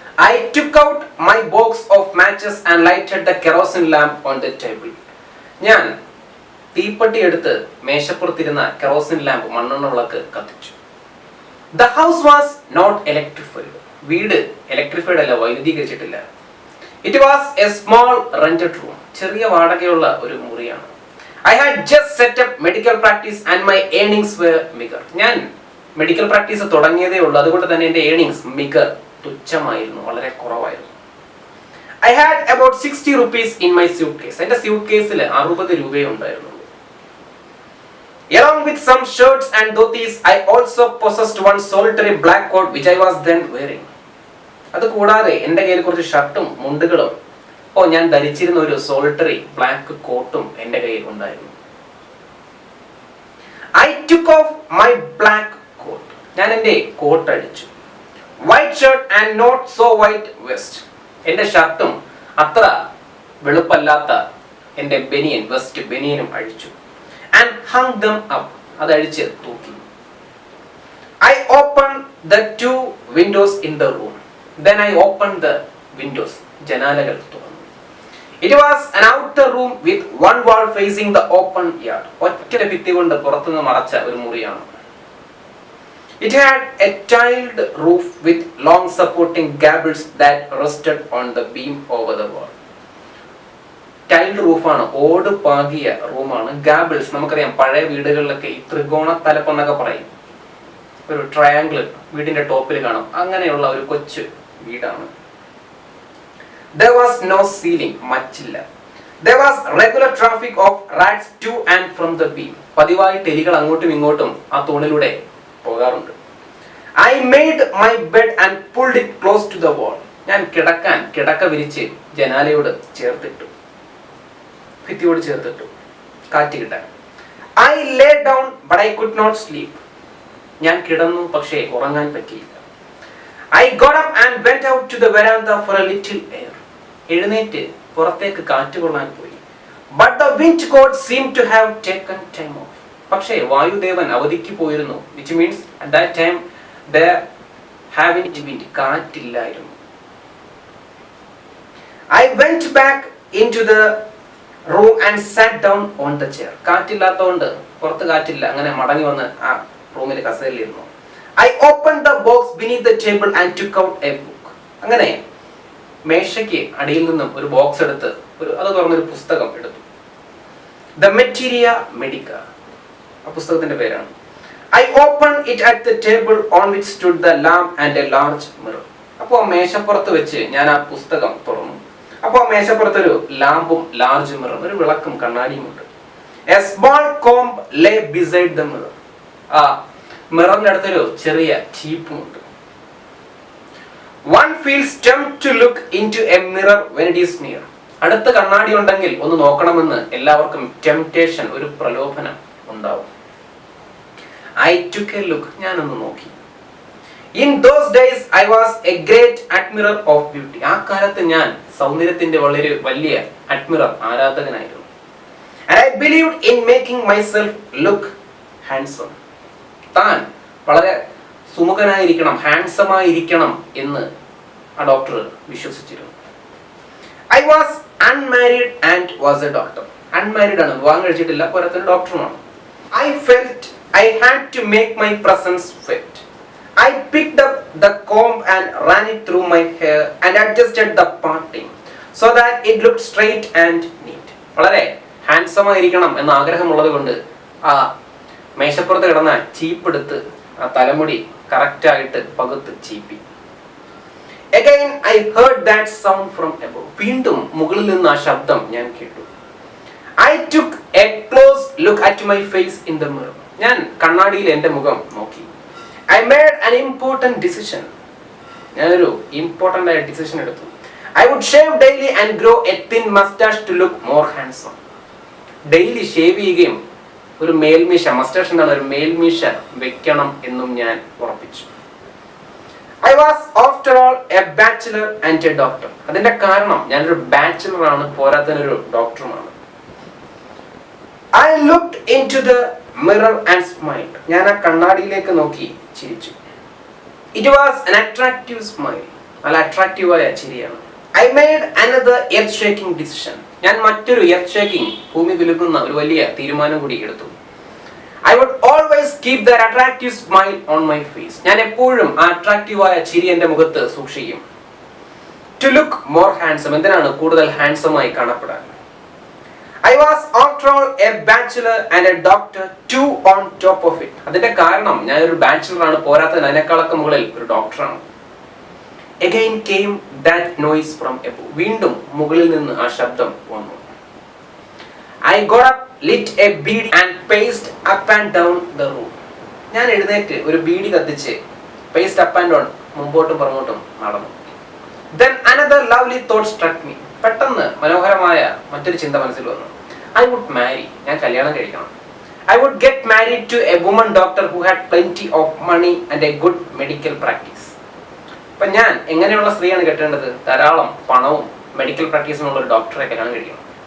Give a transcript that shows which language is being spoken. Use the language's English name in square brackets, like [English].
[English] I took out my box of matches and lighted the kerosene lamp on the table. [Malayalam] ഞാൻ തീപ്പെട്ടി എടുത്ത് മേശപ്പുറത്തിരുന്ന kerosene lamp മണ്ണെണ്ണ വിളക്ക് കത്തിച്ചു. [English] The house was not electrified. [Malayalam] വീട് electrified അല്ല, വൈദ്യുതീകരിച്ചിട്ടില്ല. [English] It was a small rented room. [Malayalam] ചെറിയ വാടകയുള്ള ഒരു മുറിയാണ്. [English] I had just set up medical practice and my earnings were meager. [Malayalam] ഞാൻ മെഡിക്കൽ പ്രാക്ടീസ് തുടങ്ങിയതേ ഉള്ളൂ. അതുകൊണ്ട് തന്നെ എൻ്റെ ഏർണിങ്സ് മിഗർ, തുച്ഛമായിരുന്നു, വളരെ കുറവായിരുന്നു. [English] I had about 60 rupees in my suitcase. [Malayalam] എൻ്റെ സ്യൂട്ട്കേസിൽ 60 രൂപയേ ഉണ്ടായിരുന്നുള്ളൂ. [English] Along with some shirts and dhotis, I also possessed one solitary black coat which I was then wearing. [Malayalam] അത് കൂടാതെ എൻ്റെ കയ്യിൽ കുറച്ച് ഷർട്ടും മുണ്ടുകളും ഞാൻ ധരിച്ചിരുന്ന ഒരു സോളിറ്ററി ബ്ലാക്ക് കോട്ടും എൻ്റെ കയ്യിൽ ഉണ്ടായിരുന്നു. [English] I took off my black coat. [Malayalam] ഞാൻ എൻ്റെ കോട്ട് അഴിച്ചു. [English] White shirt and not so white vest. [Malayalam] എൻ്റെ ഷർട്ടും അത്ര വെളുപ്പല്ലാത്ത എൻ്റെ ബനിയൻ, വെസ്റ്റ് ബനിയനും അഴിച്ചു. [English] And hung them up. [Malayalam] അതഴിച്ച് തൂക്കി. [English] I opened the 2 windows in the room. Then I opened the windows. [Malayalam] ജനാലകൾ തുറന്നു. [English] It was an outer room with one wall facing the open yard. [Malayalam] ഒറ്റ ഭിത്തി കൊണ്ട് പുറത്തുനിന്ന് മറച്ച ഒരു മുറിയാണ്. [English] It had a tiled roof with long supporting gables that rested on the beam over the wall. [Malayalam] Tiled roof ആണ്, ഓട് പാകിയ റൂമാണ്. ഗാബിൾസ് നമുക്കറിയാം, പഴയ വീടുകളിലൊക്കെ ഈ ത്രികോണ തലപ്പ് എന്നൊക്കെ പറയും. ഒരു ട്രയാങ്കിൾ വീടിന്റെ ടോപ്പിൽ കാണാം. അങ്ങനെയുള്ള ഒരു കൊച്ചു വീടാണ്. [English] There was no ceiling, [Malayalam] മച്ചില്ല. [English] There was regular traffic of rats to and from the beam. [Malayalam] പതിവായി എലികൾ അങ്ങോട്ടും ഇങ്ങോട്ടും ആ തൂണിലൂടെ പോകാറുണ്ട്. [English] I made my bed and pulled it close to the wall. [Malayalam] ഞാൻ കിടക്ക വിരിച്ച് ജനാലയോട് ചേർത്തിട്ടു, ഭിത്തിയോട് ചേർത്തിട്ടു, കാറ്റ് കിട്ടാൻ. [English] I lay down but I could not sleep. [Malayalam] ഞാൻ കിടന്നു, പക്ഷേ ഉറങ്ങാൻ പറ്റിയില്ല. [English] I got up and went out to the veranda for a little air. [Malayalam] എഴുന്നേറ്റ് പുറത്തേക്ക് കാറ്റ് കൊള്ളാൻ പോയി. [English] But the wind god seemed to have taken time off. [Malayalam] പക്ഷേ വായുദേവൻ അവധിക്ക് പോയിരുന്നു. [English] Which means at that time there having wind, [Malayalam] കാറ്റില്ലായിരുന്നു. [English] I went back into the room and sat down on the chair. [Malayalam] കാറ്റില്ലാത്തതുകൊണ്ട്, പുറത്ത് കാറ്റില്ല, അങ്ങനെ മടങ്ങി വന്ന് ആ റൂമിൽ കസേരയിലിരുന്നു. [English] I opened the box beneath the table and took out a book. [Malayalam] അങ്ങനെ മേശയ്ക്ക് അടിയിൽ നിന്നും ഒരു ബോക്സ് എടുത്ത് അത് തുറന്നൊരു പുസ്തകം എടുത്തു. The Materia Medica, ആ പുസ്തകത്തിന്റെ പേരാണ്. [English] I opened it at the table on which stood the lamp and a large mirror. [Malayalam] അപ്പോൾ മേശപ്പുറത്ത് വെച്ച് ഞാൻ ആ പുസ്തകം തുറന്നു. അപ്പോൾ മേശപ്പുറത്തൊരു ലാമ്പും ലാർജ് മിററും, ഒരു വിളക്കും കണ്ണാടിയും ഉണ്ട്. [English] A small comb lay beside the mirror. [Malayalam] ആ മിററിന്റെ അടുത്തൊരു ചെറിയ ചീപ്പുമുണ്ട്. [English] One feels tempted to look into a mirror when it is near. [Malayalam] അടുത്ത കണ്ണാടി ഉണ്ടെങ്കിൽ ഒന്ന് നോക്കണമെന്ന് എല്ലാവർക്കും ടെംപ്റ്റേഷൻ, ഒരു പ്രലോഭനം ഉണ്ടാവും. [English] I took a look. [Malayalam] ഞാനൊന്ന് നോക്കി. [English] In those days I was a great admirer of beauty. [Malayalam] ആ കാലത്ത് ഞാൻ സൗന്ദര്യത്തിന്റെ വളരെ വലിയ admirer, ആരാധകനായിരുന്നു. [English] And I believed in making myself look handsome. [Malayalam] താൻ വളരെ സുമുഖനായിരിക്കണം, ഹാൻസം ആയിരിക്കണം എന്ന് ആ ഡോക്ടർ വിശ്വസിച്ചിരുന്നു. [English] I was unmarried and was a doctor. [Malayalam] Unmarried ആണ്, വിവാഹം കഴിച്ചിട്ടില്ല, പോരാത്തതിന് ഡോക്ടറുമാണ്. [English] I felt I had to make my presence felt. I picked up the comb and ran it through my hair and adjusted the parting so that it looked straight and neat. [Malayalam] വളരെ handsome ആയിരിക്കണം എന്ന ആഗ്രഹമുള്ളത് കൊണ്ട് ആ മേശപ്പുറത്ത് കിടന്ന ചീപ്പെടുത്ത് ആ തലമുടി കറക്റ്റായിട്ട് പകുത്ത് ചീപ്പി. [English] Again I heard that sound from above. [Malayalam] വീണ്ടും മുകളിൽ നിന്ന് ആ ശബ്ദം ഞാൻ കേട്ടു. [English] I took a close look at my face in the mirror. [Malayalam] ഞാൻ കണ്ണാടിയിൽ എൻ്റെ മുഖം നോക്കി. [English] I made an important decision. [Malayalam] ഞാനൊരു ഇമ്പോർട്ടൻ്റ് ആയ ഡിസിഷൻ എടുത്തു. [English] I would shave daily and grow a thin mustache to look more handsome. [Malayalam] Daily shave ചെയ്യുകയും ഒരു മേൽമീശ, മസ്റ്റാഷ് എന്താണ്, ഒരു മേൽമീശ വെക്കണം എന്നും ഞാൻ ഉറപ്പിച്ചു. [English] I was after all a bachelor and a doctor. [Malayalam] അതിന്റെ കാരണം ഞാനൊരു ബാച്ചിലർ ആണ്, പോരാത്തതിനൊരു ഡോക്ടറുമാണ്. [English] I looked into the mirror and smiled. [Malayalam] ഞാൻ ആ കണ്ണാടിയിലേക്ക് നോക്കി ചിരിച്ചു. [English] It was an attractive smile. [Malayalam] നല്ല അട്രാക്റ്റീവായ ചിരിയാണ്. [English] I made another earth-shaking decision. [Malayalam] ഞാൻ മറ്റൊരു earth-shaking, ഭൂമി കുലുക്കുന്ന ഒരു വലിയ തീരുമാനം കൂടി എടുത്തു. [English] I would always keep that attractive smile on my face. [Malayalam] ഞാൻ എപ്പോഴും ആ അട്രാക്റ്റീവായ ചിരി എൻ്റെ മുഖത്ത് സൂക്ഷിക്കും. [English] To look more handsome. [Malayalam] എന്തിനാണ്? കൂടുതൽ ഹാൻസം ആയി കാണപ്പെടാൻ. [English] I was after all a bachelor and a doctor, two on top of it. [Malayalam] അതിന്റെ കാരണം ഞാനൊരു ബാച്ചിലർ ആണ്, പോരാത്തതിന് അതിനേക്കാളൊക്കെ മുകളിൽ ഒരു ഡോക്ടറാണ്. [English] Again came that noise from above. [Malayalam] വീണ്ടും മുകളിൽ നിന്ന് ആ ശബ്ദം വന്നു. [English] I got up, lit a bead and paced up and down the room. [Malayalam] ഞാൻ എഴുന്നേറ്റ് ഒരു ബീഡി കത്തിച്ച് [English] paced up and down, [Malayalam] മുമ്പോട്ടും പുറകോട്ടും നടന്നു. [English] Then another lovely thought struck me. [Malayalam] പെട്ടെന്ന് മനോഹരമായ മറ്റൊരു ചിന്ത മനസ്സിൽ വന്നു. [English] I would marry. [Malayalam] ഞാൻ കല്യാണം കഴിക്കണം. [English] I would get married to a woman doctor who had plenty of money and a good medical practice. [Malayalam] അപ്പൊ ഞാൻ എങ്ങനെയുള്ള സ്ത്രീയാണ് കെട്ടേണ്ടത്? ധാരാളം പണവും മെഡിക്കൽ പ്രാക്ടീസിനുള്ള ഒരു ഡോക്ടറെ കല്യാണം കഴിക്കണം.